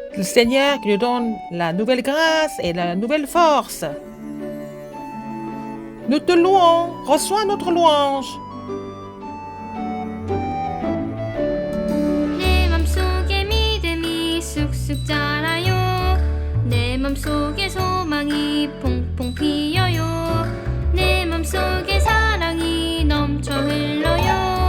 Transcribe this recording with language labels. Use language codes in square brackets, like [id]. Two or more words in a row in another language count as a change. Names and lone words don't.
[fr] Seigneur qui nous donne la nouvelle grâce et la nouvelle force. Nous te louons, reçois notre louange. [ko] 내 맘속에 믿음이 쑥쑥 자라요. 내 맘속에 소망이 퐁퐁 피어요. 내 맘속에 사랑이 넘쳐 흘러요.